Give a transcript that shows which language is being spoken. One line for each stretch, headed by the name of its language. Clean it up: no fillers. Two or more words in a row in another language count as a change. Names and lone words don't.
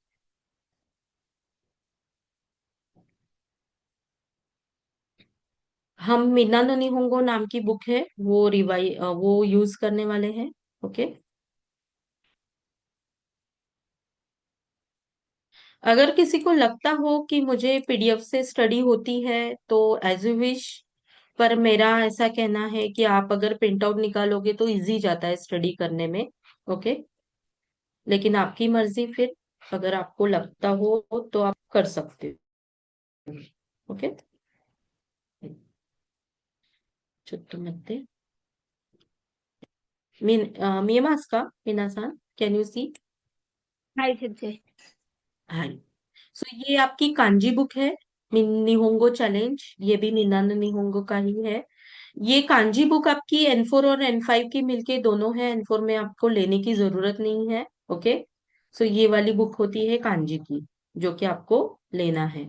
Hindi: हम मीना नो निहोंगो नाम की बुक है वो यूज करने वाले हैं ओके अगर किसी को लगता हो कि मुझे पीडीएफ से स्टडी होती है तो
English: as you wish
Hindi: पर मेरा ऐसा कहना है कि आप अगर
English: print out
Hindi: निकालोगे तो इजी जाता है स्टडी करने में। ओके, लेकिन आपकी मर्जी फिर, अगर आपको लगता हो तो आप कर सकते हो। ओके,
Japanese: ちょっと待って。見えますか皆さん?
English: Can you see?
Japanese: はい 先生.
Hindi: हाँ। सो ये आपकी कांजी बुक है, निहोंगो चैलेंज, ये भी मिनानो निहोंगो का ही है। ये कांजी बुक आपकी N4 और N5 की मिलके दोनों है, N4 में आपको लेने की जरूरत नहीं है। ओके, सो ये वाली बुक होती है कांजी की, जो कि आपको लेना है।